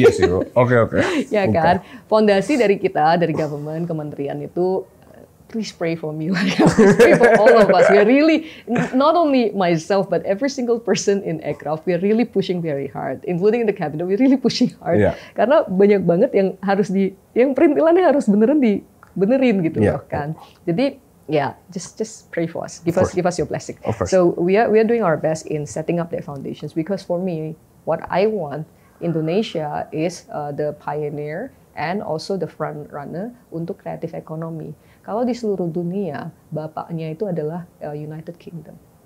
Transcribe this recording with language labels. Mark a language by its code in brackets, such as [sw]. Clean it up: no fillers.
[id] Iya sih, Bu. Oke. Ya kan? Fondasi dari kita, dari government, kementerian itu, [en] please pray for me. Please pray for all of us. We are really, not only myself, but every single person in Aircraft, we are really pushing very hard. Including the cabinet, we are really pushing hard. Yeah. [id] Karena banyak banget yang harus yang perintilannya harus benerin gitu loh kan. [en] Jadi, just pray for us. Give us your blessing. Of course. So we are doing our best in setting up their foundations, because for me, what I want, Indonesia is the pioneer and also the front runner [id] untuk kreatif ekonomi. Kalau di seluruh dunia, bapaknya itu adalah United Kingdom.